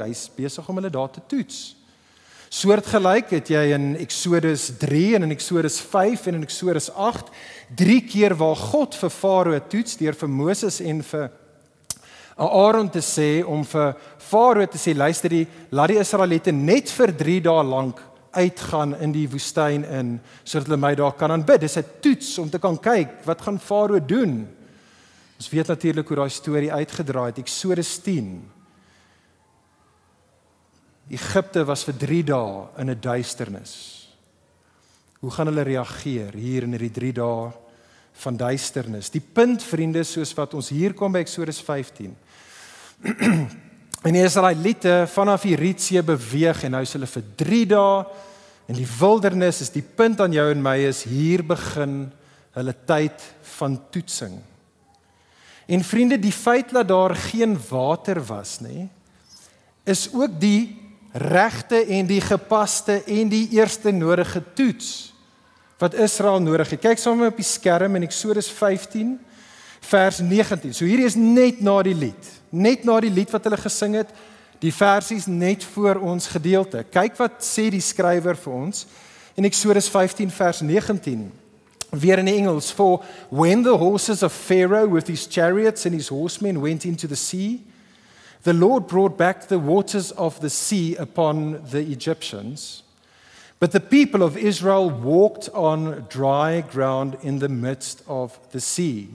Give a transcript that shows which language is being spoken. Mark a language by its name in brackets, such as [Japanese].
[Afrikaans] Hy's besig om hulle daar te toets. Soortgelyk het jy in Eksodus 3 en in Eksodus 5 en in Eksodus 8 3 keer waar God vir Farao toets deur vir Moses en vir Aaron te sê om vir Farao te sê luister, laat die Israeliete net vir 3 dae lank uitgaan in die woestyn in sodat hulle my daar kan aanbid. Dis 'n toets om te kan kyk wat gaan Farao doen. Ons weet natuurlik hoe daai storie uitgedraai het. Eksodus 10. Egipte was vir 3 dae in 'n duisternis. Hoe gaan hulle reageer hier in hierdie 3 dae van duisternis? Die punt, vriende, soos wat ons hier kom by Eksodus 15. En die Israeliete vanaf die Rietsee beweeg en nou is hulle vir 3 dae in die wildernis. Is die punt aan jou en my is hier begin hulle tyd van toetsing. En vriende, die feit dat daar geen water was nie, is ook die regte en die gepaste en die eerste nodige toets wat Israel nodig het. Kyk saam met my op die skerm in Eksodus 15 vers 19. So hierdie is net na die lied wat hulle gesing het, die versies net voor ons gedeelte. Kyk wat sê die skrywer vir ons in Eksodus 15 vers 19. Weer in die Engels, [English] for when the horses of Pharaoh with his chariots and his horsemen went into the sea, the Lord brought back the waters of the sea upon the Egyptians. But the people of Israel walked on dry ground in the midst of the sea.